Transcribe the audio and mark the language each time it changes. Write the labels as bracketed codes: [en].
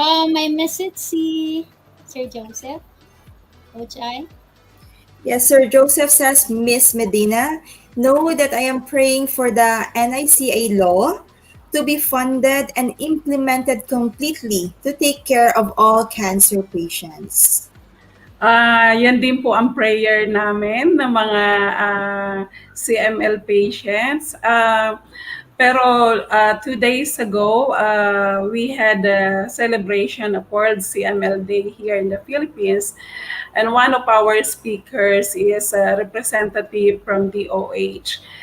[en] My message si Sir Joseph, Coach I. Yes, Sir Joseph says, Miss Medina, know that I am praying for the NICA law to be funded and implemented completely to take care of all cancer patients. [tl] Yan din po ang prayer namin ng mga CML patients. [en] Pero 2 days ago, we had a celebration of World CML Day here in the Philippines. And one of our speakers is a representative from DOH.